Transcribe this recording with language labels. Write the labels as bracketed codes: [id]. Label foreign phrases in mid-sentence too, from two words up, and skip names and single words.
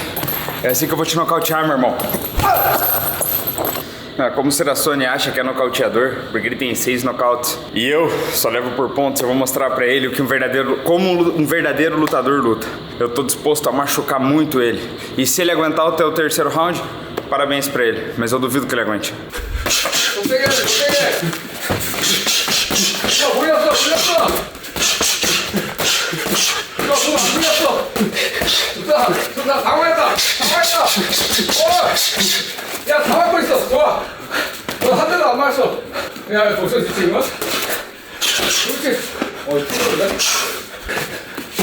[pt] É assim que eu vou te nocautear, meu irmão. Como o Sirasone acha que é nocauteador, porque ele tem 6 nocautes e eu só levo por pontos, eu vou mostrar pra ele como um verdadeiro lutador luta. Eu tô disposto a machucar muito ele. E se ele aguentar até o terceiro round, parabéns pra ele, mas eu duvido que ele aguente. [ko] 당황했다. 야, 다 맞고 있어. 좋아. 너 한 대도 안 맞았어. 야, 벌써 지금 이거? 그렇지. 이쁘네.